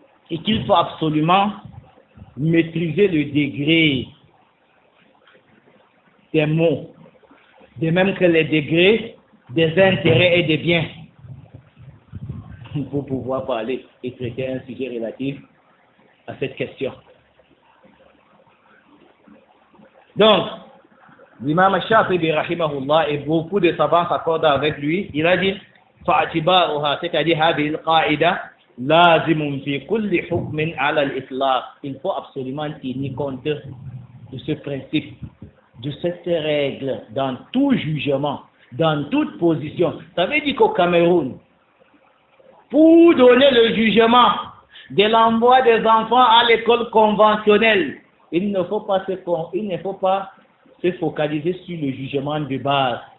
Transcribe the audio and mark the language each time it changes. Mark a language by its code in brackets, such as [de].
[fr] Et qu'il faut absolument maîtriser le degré des mots, de même que les degrés des intérêts et des biens, pour pouvoir parler et traiter un sujet relatif à cette question. Donc, l'imam Shafi'i rahimahullah et beaucoup de savants s'accordent avec lui. Il a dit, [ar] فَاعْتِبَارُهَا, [fr] c'est-à-dire [ar] هذه القاعدة لازم في كل حكم على الإطلاق. [fr] Il faut absolument tenir compte de ce principe, de cette règle dans tout jugement. dans toute position. Ça veut dire qu'au Cameroun, pour donner le jugement de l'envoi des enfants à l'école conventionnelle, il ne faut pas se focaliser sur le jugement de base.